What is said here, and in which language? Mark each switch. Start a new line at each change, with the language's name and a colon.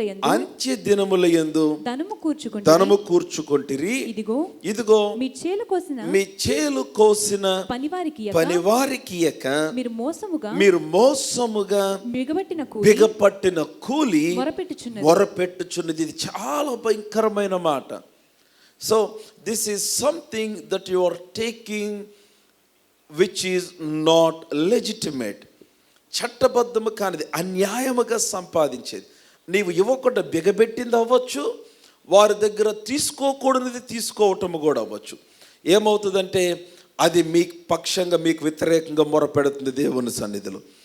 Telugu: అంత్య దినములయందు ధనము కూర్చుకొంటిరి. ఇదిగో మీ చేలు కోసిన పనివారికి ఇయ్యక మీరు మోసముగా బిగపట్టిన కూలి మొరపెట్టుచున్నది. ఇది చాలా భయంకరమైన మాట.
English: So this is something that you are taking which is not legitimate.
Telugu: చట్టబద్ధము కానిది, అన్యాయముగా సంపాదించేది. నీవు ఇవ్వకుండా బిగబెట్టింది అవ్వచ్చు, వారి దగ్గర తీసుకోకూడనిది తీసుకోవటం కూడా అవ్వచ్చు. ఏమవుతుందంటే అది మీ పక్షంగా, మీకు వ్యతిరేకంగా మొరపెడుతుంది దేవుని సన్నిధిలో.